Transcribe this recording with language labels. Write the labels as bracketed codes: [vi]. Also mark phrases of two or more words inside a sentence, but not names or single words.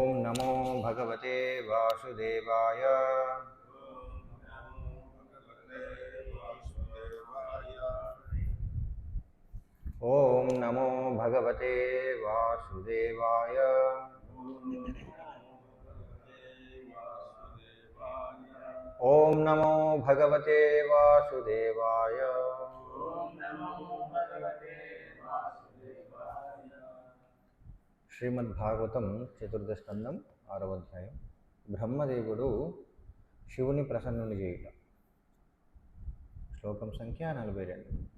[sa] नमो भगवते वासुदेवाय। ओम नमो भगवते वासुदेवाय। ओम नमो भगवते वासुदेवाय। [te] శ్రీమద్భాగవతం చతుర్థ స్కందం 6వ అధ్యాయం. బ్రహ్మదేవుడు శివుని ప్రసన్నుని చేయుట. శ్లోకం సంఖ్య 42.